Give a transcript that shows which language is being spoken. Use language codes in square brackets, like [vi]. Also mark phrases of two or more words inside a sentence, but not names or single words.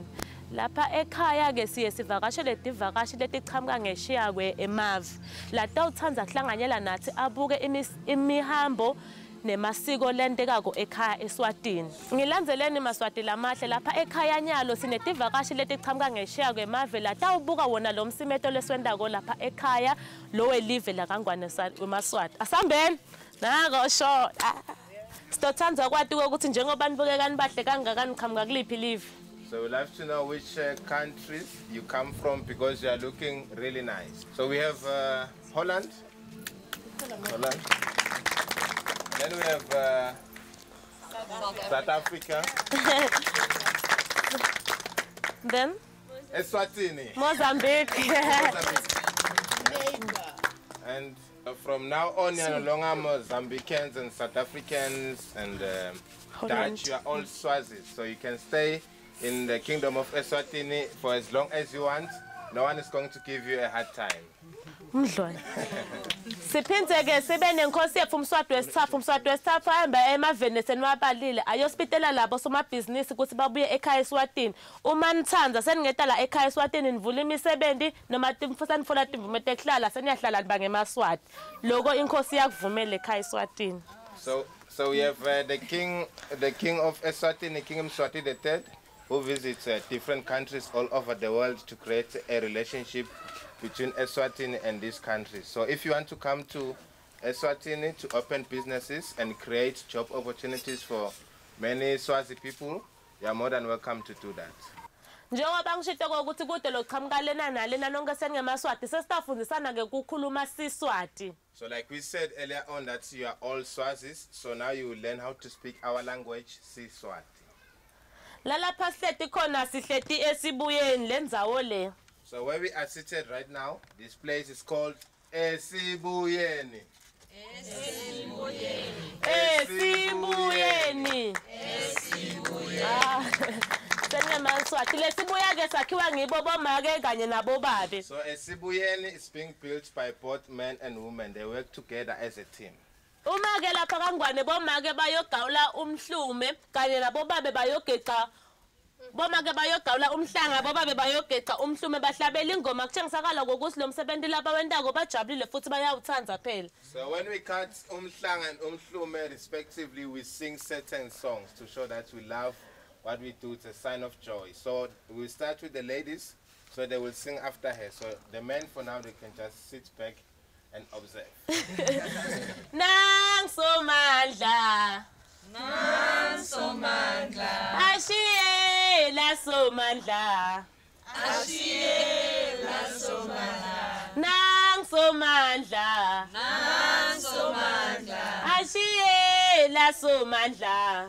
[ss] Lapha ekhaya ke siye sivakashele divakashi letichamuka ngeshiya kwe eMavi. Lata uthanza kuhlanganyela nathi abuke imihambo nemasiko lentekako ekhaya eSwatini. Ngilandzeleni Maswati lamahle lapha ekhaya Nyalo sinetivakashi letichamuka ngeshiya kwe eMavi lata ubuka wona lo msimeto leswendako lapha ekhaya lo welive lakangwane weMaswati. Asambeni nako sho. Sitothanza kwati ukuthi njengoba nibukeka nibahle kangakani qhamuka kuliphi live. [en] So we'll have to know which countries you come from because you are looking really nice. So we have Holland. Holland. Then we have South Africa. Then Eswatini. Mozambique. And from now on, you're no longer Mozambicans and South Africans and Dutch. You are all Swazis. So you can stay in the kingdom of Eswatini for as long as you want. No one is going to give you a hard time. [ss] Siphindze ke sibe nenkosi yethu uMswati wesithathu ahamba emaveni senwabalile ayospitela labo somabhizinisi ukuthi babuye ekhaya eSwatini. Uma nithanza seningeta la ekhaya eSwatini nivula imisebenzi noma timfusa nifola timvume tehlala seniyahlala niba ngeMaswati. Lokho inkosi yakuvumela ekhaya eSwatini. [en] So we have the king of Eswatini, King Mswati III, who visits different countries all over the world to create a relationship between Eswatini and these countries. So if you want to come to Eswatini to open businesses and create job opportunities for many Swazi people, you are more than welcome to do that. [ss] Njengoba ngishito ukuthi kude loqhamuka lena nalena nonke sengeMaswati sesitafundisana ke ukukhuluma siSwati. [en] So like we said earlier on that you are all Swazis, so now you will learn how to speak our language, Siswati. [ss] Lalapha sihleti khona sihleti esibuyeni lendzawo le. [en] So where we are seated right now, this place is called Esibuyeni. Esibuyeni. [ss] SengeMaswati lesibuya ke sakhiwa ngibo bomake kanye nabo babe. [en] So Esibuyeni is being built by both men and women. They work together as a team. [ss] Uma ke lapha kangwane bomake bayogawula umhlume kanye nabo babe bayogeca. Bomake bayogawula umhlanga bobabe bayogeca umhlume bahlabela ingoma kuthengisakala ngokuthi lo msebenzi lapha wendako bajabulile futhi bayawuthanza phela. [en] So when we cut umhlanga and umhlume respectively, we sing certain songs to show that we love what we do. It's a sign of joy. So we'll start with the ladies, so they will sing after her. So the men for now, they can just sit back and observe. [ss] Nang somandla. Nang somandla. Ashiyela somandla. Ashiyela somandla. Nang somandla. Nang somandla. Ashiyela somandla.